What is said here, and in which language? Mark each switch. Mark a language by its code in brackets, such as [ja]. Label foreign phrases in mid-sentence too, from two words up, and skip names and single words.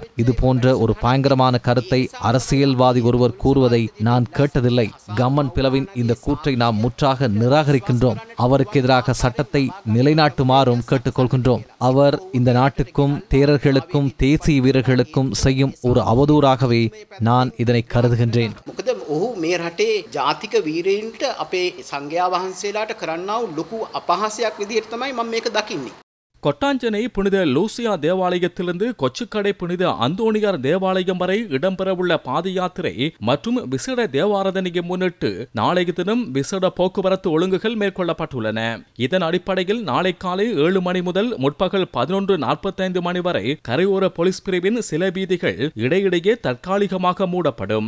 [ta] இது போன்ற ஒரு பயங்கரமான கருத்தை அரசியல்வாதி ஒருவர் கூறுவதை நான் கேட்டதில்லை. கம்மன் பிளவின் இந்த கூற்றை நாம் முற்றாக நிராகரிக்கின்றோம். அவருக்கு எதிராக சட்டத்தை நிலைநாட்டுமாறும் கேட்டுக்கொள்கின்றோம். அவர் இந்த நாட்டுக்கும் தேரர்களுக்கும் தேசிய வீரர்களுக்கும் செய்யும் ஒரு அவதூறாகவே நான் இதனை கருதுகின்றேன். [si] ඔහු මේ රටේ ජාතික වීරයින්ට අපේ සංඝයා වහන්සේලාට කරන්නා වූ ලොකු අපහාසයක් විදිහට තමයි මම මේක දකින්නේ. [ta] கொட்டாஞ்சனை புனித லூசியா தேவாலயத்திலிருந்து கொச்சுக்கடை புனித அந்தோணியார் தேவாலயம் வரை இடம்பெறவுள்ள பாத யாத்திரை மற்றும் விசேட தேவாராதனையை முன்னிட்டு நாளைய தினம் விசேட போக்குவரத்து ஒழுங்குகள் மேற்கொள்ளப்பட்டுள்ளன. இதன் அடிப்படையில் நாளை காலை 7 மணி முதல் முற்பகல் 11:45 மணி வரை கரையோர போலீஸ் பிரிவின் சில வீதிகள் இடையிடையே தற்காலிகமாக மூடப்படும்.